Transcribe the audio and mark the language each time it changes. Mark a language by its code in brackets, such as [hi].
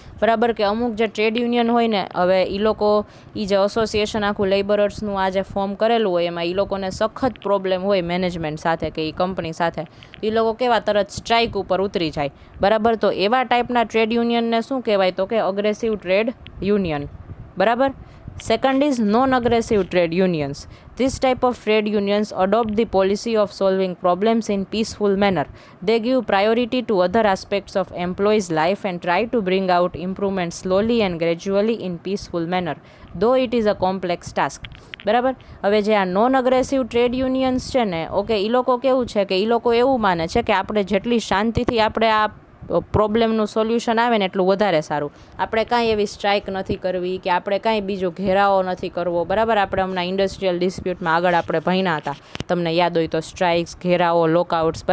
[gu] બરાબર, કે અમુક જે ટ્રેડ યુનિયન હોય ને, હવે એ લોકો એ જે એસોસિએશન આખું લેબરર્સનું આ જે ફોર્મ કરેલું હોય એમાં એ લોકોને સખત પ્રોબ્લેમ હોય મેનેજમેન્ટ સાથે કે એ કંપની સાથે, એ લોકો કેવા તરત સ્ટ્રાઇક ઉપર ઉતરી જાય. બરાબર, તો એવા ટાઈપના ટ્રેડ યુનિયનને શું કહેવાય? તો કે અગ્રેસિવ ટ્રેડ યુનિયન. બરાબર. [en] Second is non-aggressive trade unions. This type of trade unions adopt the policy of solving problems in peaceful manner. They give priority to other aspects of employees' life and try to bring out improvements slowly and gradually in peaceful manner, though it is a complex task. [gu] બરાબર, હવે જે આ non aggressive trade unions છે ને, okay, એ લોકો કેવું છે કે એ લોકો એવું માને છે કે આપણે જેટલી શાંતિથી આપણે આ પ્રોબ્લેમનું સોલ્યુશન આવે ને એટલું વધારે સારું. આપણે કાંઈ એવી સ્ટ્રાઇક નથી કરવી કે આપણે કાંઈ બીજો ઘેરાવો નથી કરવો. બરાબર, આપણે હમણાં ઇન્ડસ્ટ્રીયલ ડિસ્પ્યુટમાં આગળ આપણે ભણ્યા હતા, તમને યાદ હોય તો, સ્ટ્રાઇક્સ, ઘેરાવો, લોકઆઉટ્સ.